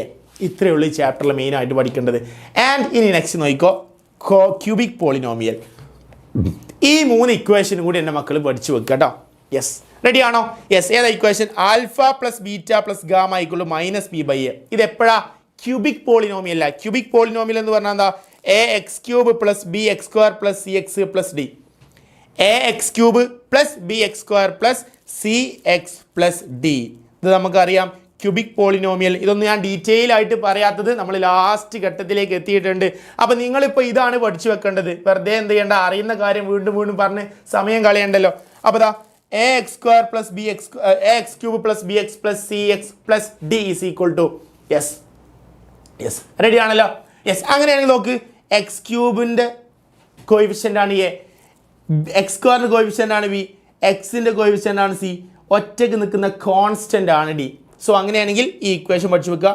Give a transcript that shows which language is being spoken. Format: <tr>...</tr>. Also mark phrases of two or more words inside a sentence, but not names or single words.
<ml>ഇത്രയേ ഉള്ളൂ ഈ ചാപ്റ്ററിൽ മെയിനായിട്ട് പഠിക്കേണ്ടത്. ആൻഡ് ഇനി നെക്സ്റ്റ് നോക്കിക്കോ,</ml> <en>cubic polynomial.</en> <ml>ഈ 3 ഇക്വേഷൻ കൂടി എൻ്റെ മക്കൾ പഠിച്ചു വെക്കുക കേട്ടോ. യെസ്. റെഡിയാണോ? യെസ്. ഏതാ ഇക്വേഷൻ?</ml> <en>alpha plus beta plus gamma</en> <ml>= -b/a. ഇത് എപ്പോഴാ?</ml> <en>cubic polynomial. cubic polynomial</en> <ml>എന്ന് പറഞ്ഞാൽ എന്താ?</ml> <en>ax³ + bx² + cx + d. ax³ + bx² + cx + d.</en> <ml>ഇത് നമുക്കറിയാം</ml> <en>cubic polynomial.</en> <ml>ഇതൊന്നും ഞാൻ ഡീറ്റെയിൽ ആയിട്ട് പറയാത്തത് നമ്മൾ ലാസ്റ്റ് ഘട്ടത്തിലേക്ക് എത്തിയിട്ടുണ്ട്. അപ്പോൾ നിങ്ങളിപ്പോൾ ഇതാണ് പഠിച്ചു വെക്കേണ്ടത്. വെറുതെ എന്ത് ചെയ്യേണ്ട? അറിയുന്ന കാര്യം വീണ്ടും പറഞ്ഞ് സമയം കളയണ്ടല്ലോ. അപ്പോൾ ദാ ax² + bx + cx + d = യെസ്. റെഡി ആണല്ലോ? യെസ്. അങ്ങനെയാണെങ്കിൽ നോക്ക്, x³ കോയിഫിഷ്യൻ്റ് ആണ് എ, x² കോയിഫിഷ്യൻ്റ് ആണ് ബി, എക്സിൻ്റെ കോയിഫിഷ്യൻ്റ് ആണ് സി, ഒറ്റയ്ക്ക് നിൽക്കുന്ന കോൺസ്റ്റൻ്റ് ആണ് ഡി. സോ അങ്ങനെയാണെങ്കിൽ ഈ ഇക്വേഷൻ പഠിച്ചു വെക്കുക.</ml>